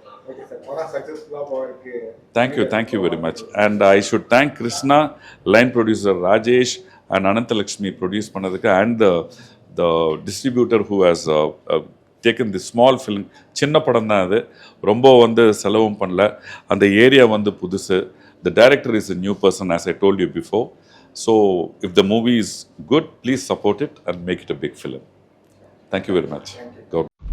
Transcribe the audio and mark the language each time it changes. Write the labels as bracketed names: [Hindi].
[Tamil] Okay sir, படம் சக்சஸ்ஃபுல்லா போயிருக்கு. [English] Thank you very much. And I should thank Krishna, line producer Rajesh and Anantalakshmi produce பண்ணதுக்கு, and the distributor who has taken this small film. [Tamil] சின்ன படம் தான் அது, ரொம்ப வந்து செலவும் பண்ணல. அந்த ஏரியா வந்து புதுசு. [English] The director is a new person, as I told you before. So if the movie is good, please support it and make it a big film. Thank you very much. God